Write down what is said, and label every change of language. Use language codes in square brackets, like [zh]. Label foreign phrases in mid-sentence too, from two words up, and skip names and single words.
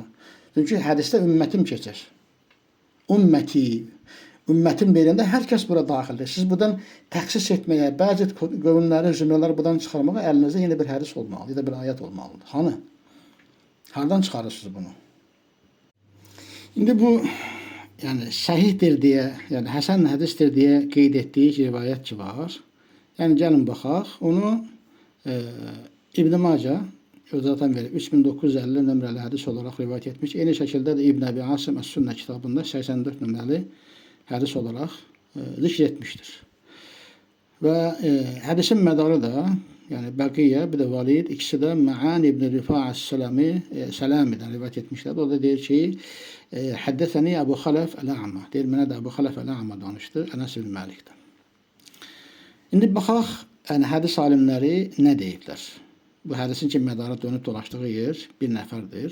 [az] Çünki hədisdə ümmətim keçir. Ümməti, ümmətim deyəndə hər kəs bura daxildir. Siz buradan təxsis etməyə, bəzi qövmləri, zümrələri buradan çıxarmağa əlinizdə yeni bir hədis olmalıdır, ya da bir ayət olmalıdır. Hanı? Hardan çıxarırsınız bunu? İndi bu yani sahihdir diye, yani Hasan hadistir diye qeyd etdiyi rivayət ki var. Yəni gəlin baxaq. Onu İbn Macə zaten verir. 3950 nömrəli hədis olaraq rivayət etmiş. Eyni şəkildə də İbn Əbi Asim Əs-Sünnə kitabında 84 nömrəli hədis olaraq zikr etmişdir. Və hədisin mədarı da yani Bəqiyyə, bir de Valid, ikisi de Ma'an İbn Rifa'a Selami'den rivayət etmişler. O da deyir ki, Həddəsəni Əbu Xələf Əl-A'ma. Deyir, mənə də Əbu Xələf Əl-A'ma danışdı, Ənəs ibn Məlikdən. İndi baxaq, yəni hədis alimləri nə deyiblər? Bu hədisin ki, mədarı dönüb dolaşdığı yer bir nəfərdir.